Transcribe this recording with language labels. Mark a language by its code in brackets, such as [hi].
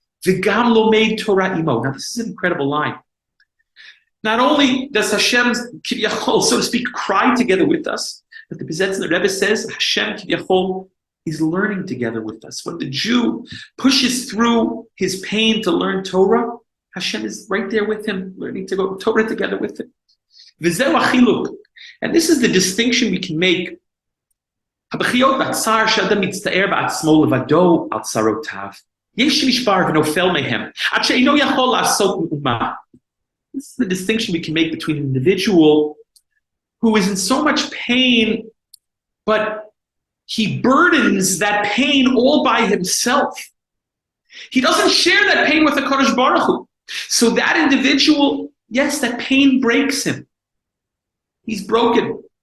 [he] V'gam lomed Torah imo. [en] Now this is an incredible line. Not only does Hashem, kiviyachol, so to speak, cry together with us, but the Piaseczner Rebbe says Hashem, kiviyachol, is learning together with us. When the Jew pushes through his pain to learn Torah, Hashem is right there with him, learning to go Torah together with him. [he] V'zeu achiluk. [en] And this is the distinction we can make [he] הבכיות והצער שאדם מצטער בעצמו לבדו על צרותיו. יש נשבר ונופל מהם, עד שאינו יכול לעשות מאומה. [en] This is the distinction we can make between an individual who is in so much pain, but he burdens that pain all by himself. He doesn't share that pain with the Kodesh Baruch Hu. So that individual, yes, that pain breaks him. He's broken.